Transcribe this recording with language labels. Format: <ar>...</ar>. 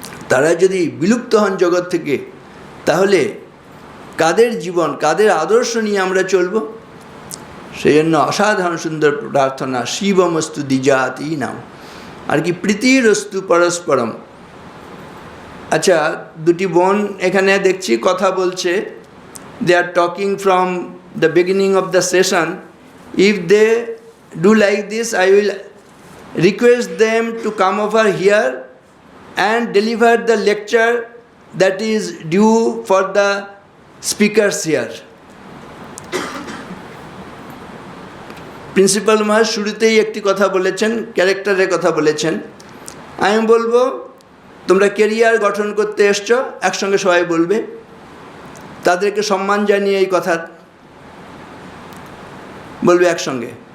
<bn>তারা যদি বিলুপ্ত হন জগৎ থেকে, তাহলে কাদের জীবন, কাদের আদর্শ নিয়ে আমরা চলব? সেই জন্য অসাধারণ সুন্দর প্রার্থনা,</bn> <sa>শিবমস্তু দ্বিজাতীনাম,</sa> <bn>আর কি</bn> <sa>প্রীতিরস্তু পরস্পরম।</sa> <bn>আচ্ছা, দুটি বোন এখানে দেখছি কথা বলছে,</bn> <en>they are talking from the beginning of the session. If they do like this, I will request them to come over here and deliver the lecture that is due for the speakers here.</en> <bn>Principal মহাশয় শুরুতেই একটি কথা বলেছেন, ক্যারেক্টারের কথা বলেছেন। আমি বলবো তোমরা কেরিয়ার গঠন করতে এসছো, একসঙ্গে সবাই বলবে, তাদেরকে সম্মান জানিয়ে এই কথা বলবে একসঙ্গে।</bn>